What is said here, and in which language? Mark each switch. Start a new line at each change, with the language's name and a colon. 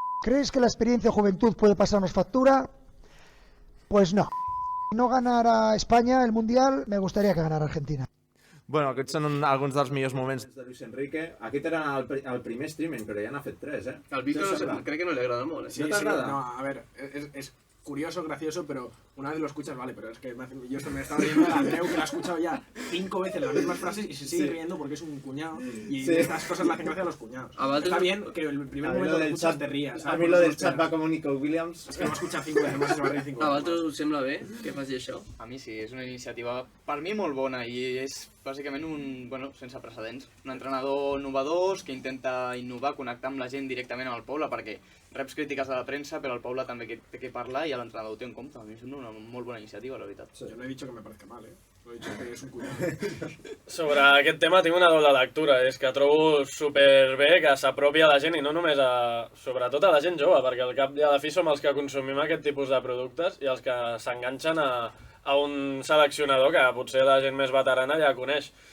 Spanish: ¿Creéis que la experiencia de juventud puede pasarnos factura? Pues no. Si no ganara España el Mundial, me gustaría que ganara Argentina.
Catalan: Bueno, aquests són alguns dels millors moments de Luis Enrique. Aquest era el primer streaming, però ja n'ha fet 3, eh? Al Víctor crec que no li agrada molt,
Spanish: Sí, ¿No te agrada? no, a ver, es curioso, gracioso, pero una vez lo escuchas, vale, pero es que yo esto me estaba riendo de Andreu, que lo ha escuchado ya 5 veces las mismas frases y se sigue riendo porque es un cuñado, y estas cosas le hacen gracia a los cuñados. Está bien que el primer momento que escuchas te rías.
Catalan: A mi lo del chat va com Nico Williams.
Spanish: Es que no escucha 5 veces más y se va a reír 5
Catalan: A
Spanish: veces
Catalan: vosaltres us sembla bé que faci això? A mi sí, és una iniciativa per mi molt bona i és bàsicament sense precedents. Un entrenador innovador que intenta innovar, connectar amb la gent directament amb el poble, perquè reps crítiques de la premsa, però el poble també té que parlar i l'entrenador ho té en compte. A mi és una molt bona iniciativa, la veritat.
Spanish: Yo no he dicho que me parezca mal, Lo he dicho que es un cuñado.
Catalan: Sobre aquest tema tinc una doble lectura, és que trobo superbé que s'apropi a la gent, i no només sobretot a la gent jove, perquè al cap i a la fi som els que consumim aquest tipus de productes i els que s'enganxen a un seleccionador que potser la gent més veterana ja coneix.